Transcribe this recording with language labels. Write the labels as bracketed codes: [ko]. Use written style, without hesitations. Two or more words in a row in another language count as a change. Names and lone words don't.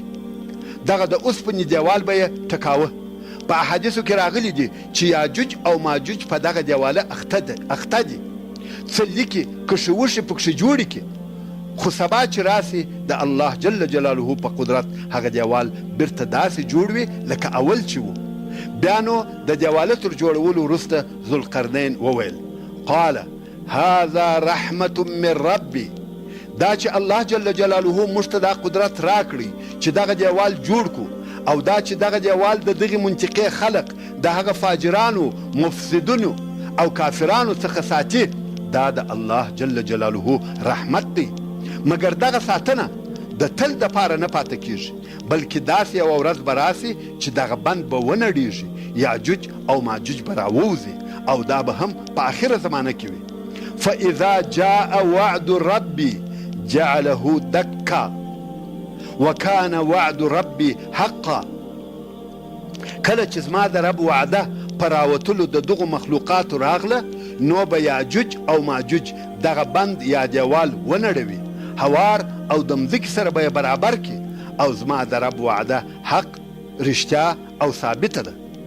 [ps] دغه د اوسپنې دیوال به یې ټکاوه. په احادیثو کې راغلي دي چې یاجوج او ماجوج په دغه دیواله اخته دي، څه لیکي کښې وښې پکښې جوړې کړي، خو سبا چې راسي د الله [ar] جل جلاله [ps] په قدرت هغه دیوال بیرته داسې جوړ وي لکه اول چې و. بیا نو د دیواله تر جوړولو وروسته ذوالقرنین وویل [ar] قال هذا رحمة من ربي، [ps] دا چې الله [ar] جل جلاله [ps] موږ ته دا قدرت راکړي چې دغه دیوال جوړ کو، او دا چې دغه دیوال د دغې منطقې خلق د هغه فاجرانو مفسدونو او کافرانو څخه ساتي، دا د الله جل جلاله رحمت دی. مګر دغه ساتنه د تل دپاره نه پاته کیږي، بلکې داسې یوه ورځ به راسي چې دغه بند به ونړېږي، یاجوج او ماجوج به راووځي، او دا به هم په آخره زمانه کې وي. [ar] فاذا جاء وعد ربي جعله دكا وكان وعد ربي حقا، [ps] کله چې زما د رب وعده په راوتلو د دغو مخلوقاتو راغله، نو به یاجوج او ماجوج دغه بند یا دیوال ونړوي، هوار او د مځکې سره به یې برابر کړي، او زما د رب وعده حق، رښتیا او ثابته ده.